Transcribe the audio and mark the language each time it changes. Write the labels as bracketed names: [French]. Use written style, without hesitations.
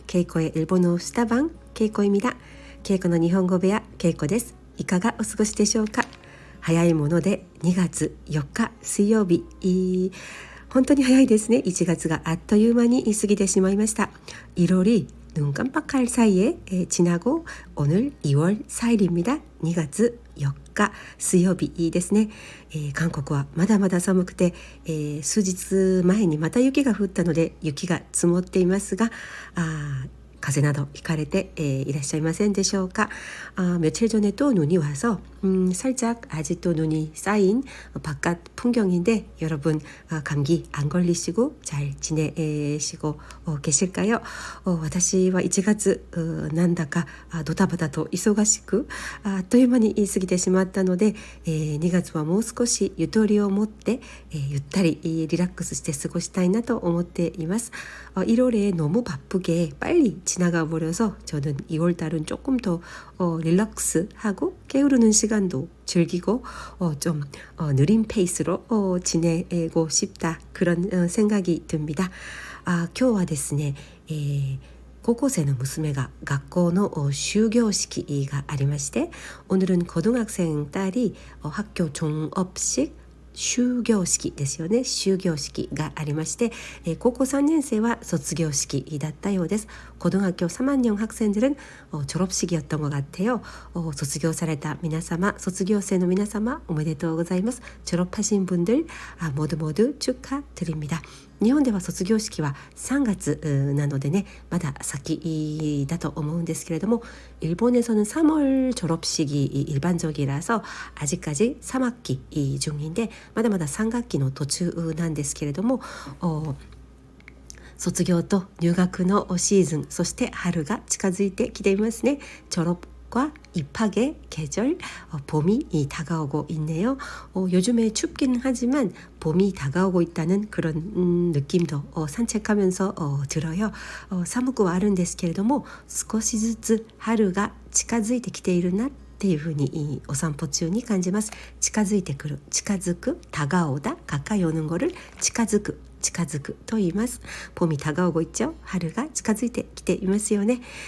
[Korean] ケイコ의 일본어 수다방ケイコ입니다。 [Japanese] ケイコの日本語部屋ケイコです。いかがお過ごしでしょうか。早いもので2月4日水曜日、本当に早いですね。 1月があっという間に過ぎてしまいました。 [Korean] 1월이 눈 깜빡할 사이에 지나고 오늘 2월 4일입니다. [Japanese] 2月4日水曜日ですね。韓国はまだまだ寒くて、数日前にまた雪が降ったので雪が積もっていますが、風邪などひかれて、いらっしゃいませんでしょうか。 [Korean] 며칠 전에 또 눈이 와서 살짝 아직도 눈이 쌓인 바깥 풍경인데 여러분 감기 안 걸리시고 잘 지내시고 계실까요? [Japanese] 私は1月なんだかドタバタと忙しくあっという間に過ぎてしまったので、2月はもう少しゆとりを持って、ゆったりリラックスして過ごしたいなと思っています。 [Korean] 1월에 너무 바쁘게 빨리 지나가 버려서 저는 2월달은 조금 더 릴렉스하고 게으르는 시간도 즐기고 좀 느린 페이스로 지내고 싶다 그런 생각이 듭니다. [Japanese] 今日はですね、高校生の娘が学校の終業式がありまして、 [Korean] 오늘은 고등학생 딸이 학교 종업식 [Japanese] 終業式ですよね。終業式がありまして、高校3年生は卒業式だったようです。 [Korean] 고등학교 3학년 학생들은 졸업식이었던 것 같아요. [Japanese] 卒業された皆様、卒業生の皆様おめでとうございます。 [Korean] 졸업하신 분들 모두 모두 축하드립니다。 [Japanese] 日本では卒業式は3月なのでね、まだ先だと思うんですけれども、 [Korean] 일본에서는 3월 졸업식이 일반적이라서 아직까지 3학기 중인데 [Japanese] まだまだ3学期の途中なんですけれども、卒業と入学のシーズン、そして春が近づいてきていますね。 [Korean] 졸업과 입학의 계절, 봄이 다가오고 있네요. 요즘에 춥기는 하지만 봄이 다가오고 있다는 그런 느낌도 산책하면서 들어요. [Japanese] 寒くはあるんですけれども、少しずつ春が近づいてきているなっていうふうにお散歩中に感じます。近づいてくる、近づく、 [Korean] 다가오다, 가까이 오는 거를 [Japanese] 近づくと言います。 [Korean] 봄이 다가오고 있죠. [Japanese] 春が近づいてきていますよね。